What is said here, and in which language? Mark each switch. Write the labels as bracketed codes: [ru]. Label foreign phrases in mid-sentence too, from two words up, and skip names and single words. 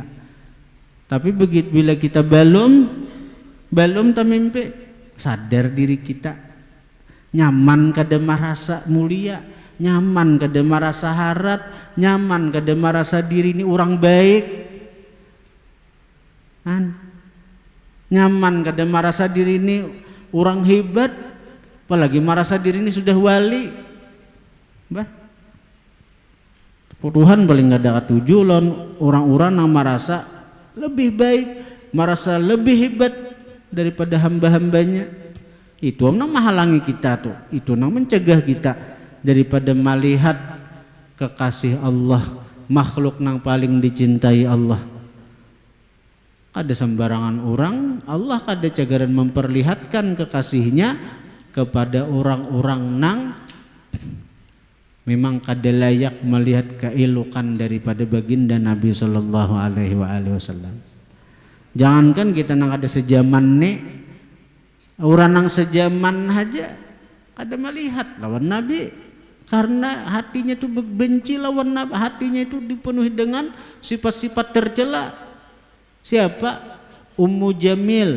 [bjn] Tapi begitu bila kita belum termimpi, sadar diri kita nyaman kada merasa mulia, nyaman kada merasa harat, nyaman kada merasa diri ini orang baik, nyaman kada merasa diri ini orang hebat, apalagi merasa diri ini sudah wali. [id] Tuhan paling gak ada tujuh lawan orang-orang yang merasa lebih baik, merasa lebih hebat daripada hamba-hambanya. Itu yang menghalangi kita tuh, itu yang mencegah kita daripada melihat kekasih Allah, [bjn] makhluk nang paling dicintai Allah. Kada sembarangan orang, Allah kada cagaran memperlihatkan kekasihnya kepada orang-orang nang memang kada layak melihat keelokan daripada baginda Nabi [ar] sallallahu alaihi wasallam. [bjn] Jangankan kita nang ada sejaman nih, orang nang sejaman aja kada melihat lawan Nabi karena hatinya itu benci lawan Nabi, hatinya itu dipenuhi dengan sifat-sifat tercela. [id] Siapa? Ummu Jamil.